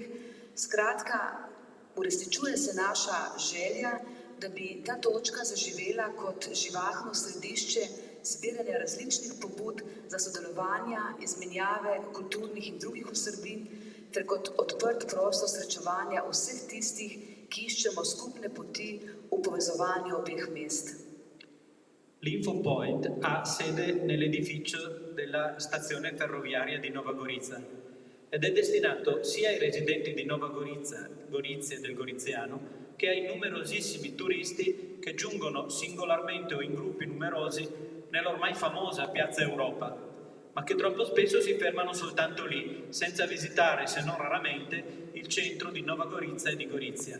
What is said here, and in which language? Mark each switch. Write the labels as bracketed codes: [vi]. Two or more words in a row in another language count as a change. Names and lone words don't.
[sl] Skratka, uresničuje se naša želja, da bi ta točka zaživela kot živahno središče zbiranja različnih pobud za sodelovanja, izmenjave kulturnih in drugih vsebin, ter kot odprt prostor srečevanja vseh tistih, ki iščemo skupne poti v povezovanju obeh mest. [it] L'Infopoint ha sede nell'edificio della stazione ferroviaria di Nova Gorica ed è destinato sia ai residenti di Nova Gorica, Gorizia e del Goriziano, che ai numerosissimi turisti che giungono singolarmente o in gruppi numerosi nell'ormai famosa Piazza Europa, ma che troppo spesso si fermano soltanto lì, senza visitare, se non raramente, il centro di Nova Gorica e di Gorizia.